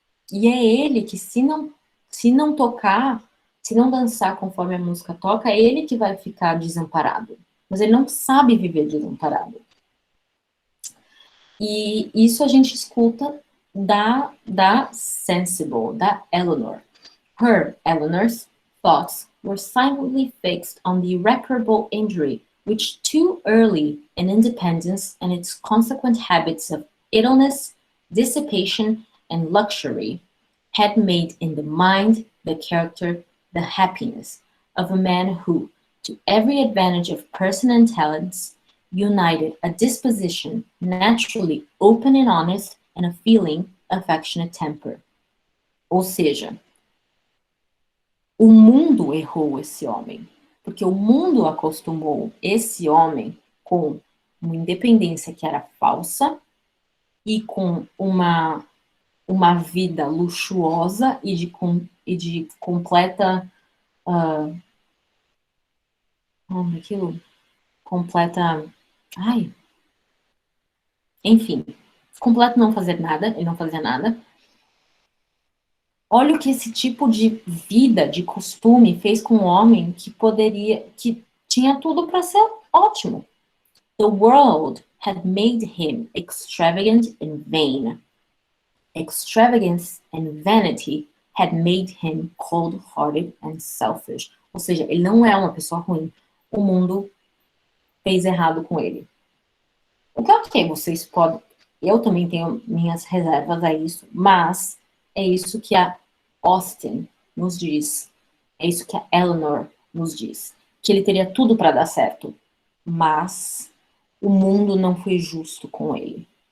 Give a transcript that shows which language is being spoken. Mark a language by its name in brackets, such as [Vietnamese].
[Portuguese] E é ele que, se não tocar, se não dançar conforme a música toca, é ele que vai ficar desamparado. Mas ele não sabe viver desamparado. E isso a gente escuta da Sensible, da Eleanor. [English] Eleanor's thoughts were silently fixed on the irreparable injury which too early in independence and its consequent habits of idleness, dissipation, and luxury had made in the mind, the character, the happiness of a man who, to every advantage of person and talents, united a disposition naturally open and honest and a feeling, affectionate temper. [Portuguese] Ou seja, o mundo errou esse homem, porque o mundo acostumou esse homem com uma independência que era falsa e com uma vida luxuosa e de completa aquilo, completa, ai, enfim, completo não fazer nada, ele não fazia nada. Olha o que esse tipo de vida, de costume, fez com um homem que tinha tudo para ser ótimo. [English] The world had made him extravagant and vain. Extravagance and vanity had made him cold-hearted and selfish. [Portuguese] Ou seja, ele não é uma pessoa ruim. O mundo fez errado com ele. O que ok, vocês podem... Eu também tenho minhas reservas a isso, mas é isso que a Austen nos diz. É isso que a Eleanor nos diz. Que ele teria tudo para dar certo, mas o mundo não foi justo com ele.